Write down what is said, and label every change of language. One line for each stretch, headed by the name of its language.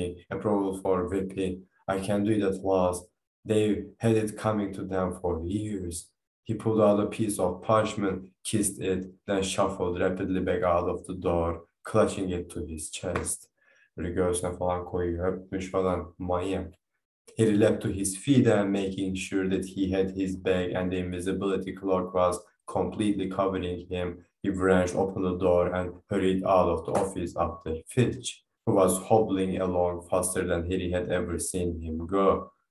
English: Approval for whipping. I can do it at last. They had it coming to them for years. He pulled out a piece of parchment, kissed it, then shuffled rapidly back out of the door, clutching it to his chest.
Turkish: Böyle göğsüne falan koyuyor, öpmüş falan, manyak.
English: He leapt to his feet and making sure that he had his bag and the invisibility cloak was completely covering him, he wrenched open the door and hurried out of the office after Filch, who was hobbling along faster than Harry had ever seen him go.